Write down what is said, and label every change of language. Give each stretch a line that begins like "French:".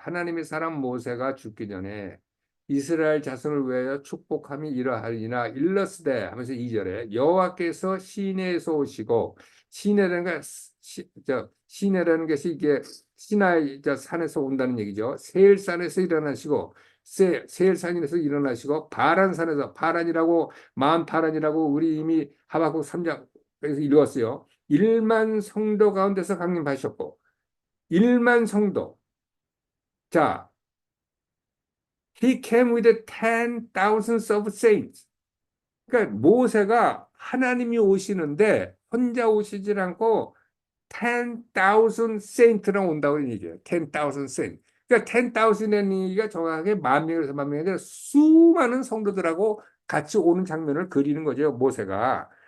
Korean: 하나님의 사람 모세가 죽기 전에 이스라엘 자손을 위하여 축복함이 이러하리나 일러스되 하면서 2절에 여호와께서 시내에서 오시고 시내라는 게 시내라는 것이 이게 시나이 산에서 온다는 얘기죠. 세일산에서 일어나시고 세일산에서 일어나시고 바란산에서 바란이라고 마음 파란이라고 우리 이미 하박국 3장에서 읽었어요. 1만 성도 가운데서 강림하셨고 1만 성도.
English: 자, he came with 10,000s of saints.
Korean: 그러니까 모세가 하나님이 오시는데 혼자 오시질 않고 10,000 saints랑 온다고 얘기해요. 10,000 saints. 그러니까 10,000이라는 얘기가 정확하게 만 명에서 만 명이 아니라 수많은 성도들하고 같이 오는 장면을 그리는 거죠. 모세가.